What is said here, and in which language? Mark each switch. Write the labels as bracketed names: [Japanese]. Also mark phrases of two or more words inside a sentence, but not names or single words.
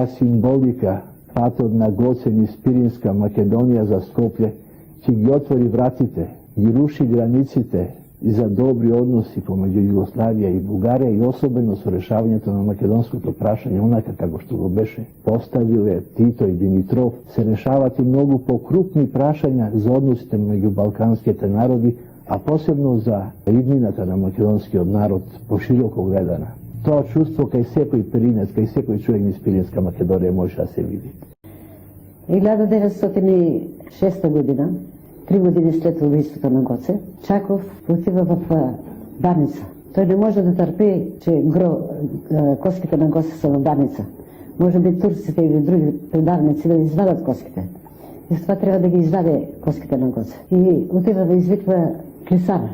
[Macedonian] символика, патот на Гоце низ Пиринска Македонија за Скопје, ќе ги отвори вратите, ги руши границите и за добри односи помеѓу Југославија и Бугарија и особено со решавањето на македонското прашање, онака како што го беше поставиле Тито и Димитров, се решават и многу покрупни прашања за односите меѓу балканските народи, а посебно за иднината на македонскиот народ пошироко гледана. Тоа чувство кај секој перинец, кај секој човек низ Пиринска Македонија може да се види. [Bulgarian] 1906 година, 3 години след убийството на Гоце, Чаков отива в Баница. Той не може да търпи, че коските на Гоце са в Баница. Може би турците или други предавници да извадат коските. И с това трябва да ги изваде коските на Гоце. И отива да извиква Клисара.